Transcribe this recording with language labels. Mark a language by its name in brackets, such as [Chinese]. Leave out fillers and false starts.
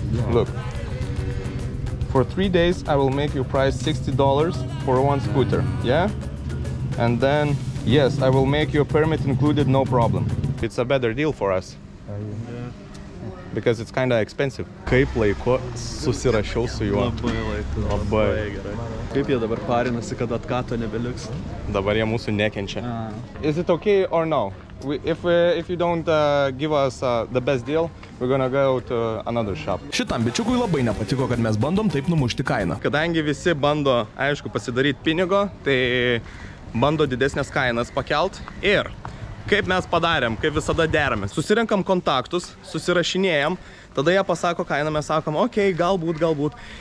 [English] Look. For 3 days, I will make you price $60 for one scooter. Yeah? And then, yes, I will make your permit included, no problem. It's a better deal for us. Because it's kinda expensive. [Lithuanian] Kaip laiku susirašiau su juo. Labai gerai. Kaip jie dabar parinasi, kad atkato nebeliks? Dabar jie mūsų nekenčia. [English] Is it okay or no? If you don't give us the best deal, we're gonna go to another shop. [Lithuanian] Šitam bičiukui labai nepatiko, kad mes bandom taip numušti kainą. Kadangi visi bando, aišku, pasidaryti pinigo, tai bando didesnės kainas pakelt. Ir kaip mes padarėm, kaip visada deramės. Susirenkam kontaktus, susirašinėjam, tada jie pasako kainą, mes sakom, okei, galbūt.